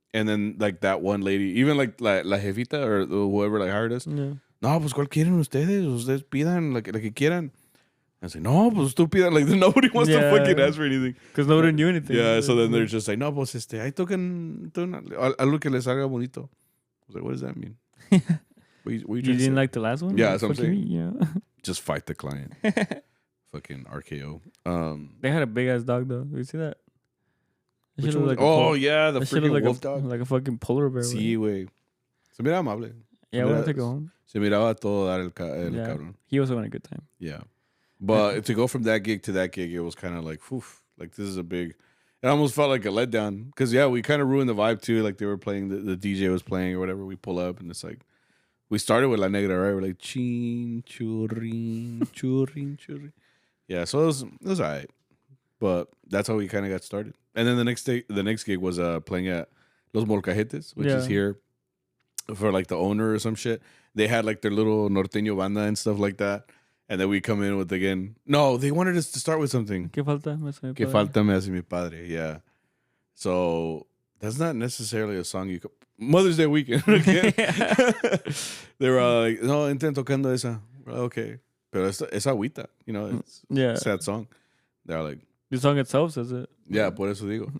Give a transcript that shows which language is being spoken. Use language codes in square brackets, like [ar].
[en] And then like that one lady, even like [es] la jefita [en] or whoever like hired us. Yeah. [es] No, pues ¿cuál quieren ustedes? Ustedes pidan la que quieran. [en] I was like, [es] no, pues tú pidan. [en] Like nobody wants to fucking ask for anything. Because nobody knew anything. Yeah, so then they're just like, [es] no, pues ahí toquen algo que les haga bonito. [en] I was like, what does that mean? What you didn't like the last one? Yeah, that's what I'm saying. Yeah. Just fight the client. Fucking RKO. They had a big ass dog though. You see that? Which one? Like yeah, the freaking like wolf dog. Like a fucking polar bear. [es] Sí, güey. Se miraba amable. [en] Yeah, we have to go home. [es] Se miraba todo dar el cabrón. [en] He was having a good time. Yeah. But to go from that gig to that gig, it was kind of like, oof, like this is a big... It almost felt like a letdown. Because, yeah, we kind of ruined the vibe, too. Like, they were playing, the DJ was playing or whatever. We pull up, and it's like... We started with La Negra, right? We're like, chin, churrin, churrin, churrin. Yeah, so it was all right. But that's how we kind of got started. And then the next gig was playing at Los Molcajetes, which is here for, like, the owner or some shit. They had, like, their little norteño banda and stuff like that. And then we come in with, again... No, they wanted us to start with something. [es] ¿Qué falta me hace mi padre? ¿Qué falta me hace mi padre? [en] Yeah. So, that's not necessarily a song you... Mother's Day weekend. Okay? They were like, [es] no, entren tocando esa. [en] Okay. [es] Pero es agüita. [en] You know, it's a sad song. They're like... The song itself says it. Yeah, [es] por eso digo.